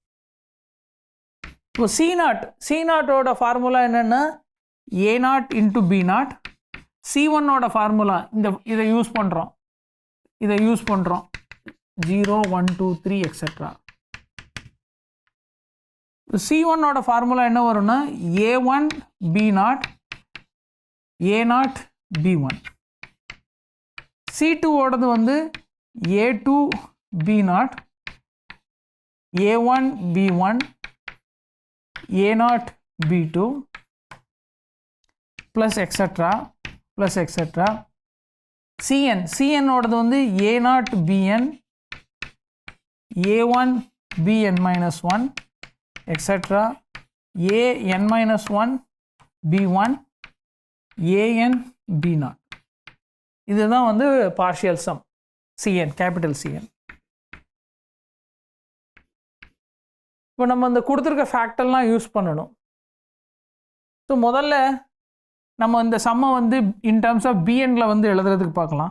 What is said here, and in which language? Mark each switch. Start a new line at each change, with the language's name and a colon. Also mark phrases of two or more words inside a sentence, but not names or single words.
Tamil: இப்போ c0ஓட ஃபார்முலா என்னென்னா a0 இன்ட்டு b0, c1ஓட ஃபார்முலா இதை யூஸ் பண்ணுறோம் 0 1 2 3 எக்ஸட்ரா. c1ஓட ஃபார்முலா என்ன வரும்னா a1 b0 a0 b1. c2ஓடது வந்து a2 b0 a1 b1 a0 b2
English: plus etc plus etc.
Tamil: cn ஓடது வந்து a0 bn a1 bn
English: minus 1 etc. an minus 1 b1 an b0.
Tamil: இதுதான் வந்து
English: partial sum
Tamil: cn, கேபிட்டல் cn. இப்போ நம்ம இந்த கொடுத்துருக்க ஃபேக்டர்லாம் யூஸ் பண்ணணும். ஸோ முதல்ல நம்ம இந்த சம்மை வந்து
English: in terms of
Tamil: பிஎன்ல வந்து எழுதுறதுக்கு பார்க்கலாம்.